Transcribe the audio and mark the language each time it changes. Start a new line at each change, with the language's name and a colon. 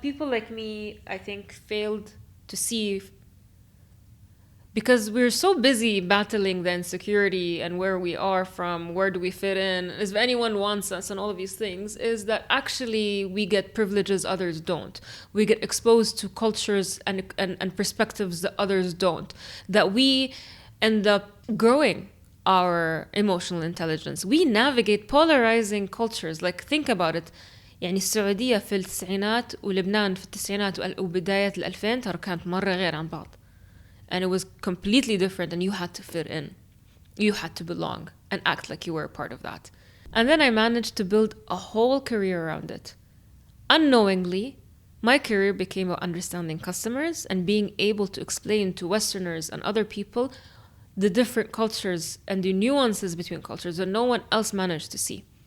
English: People like me, I think, failed to see, because we're so busy battling the insecurity and where we are from, where do we fit in, if anyone wants us and all of these things, is that actually we get privileges others don't. We get exposed to cultures and perspectives that others don't. That we end up growing our emotional intelligence. We navigate polarizing cultures. Like, think about it.
Arabic: يعني السعودية في التسعينات ولبنان في التسعينات وبداية الألفين ترى كانت مرة غير عن بعض.
English: And it was completely different, and you had to fit in. You had to belong and act like you were a part of that. And then I managed to build a whole career around it. Unknowingly, my career became about understanding customers and being able to explain to Westerners and other people the different cultures and the nuances between cultures that no one else managed to see.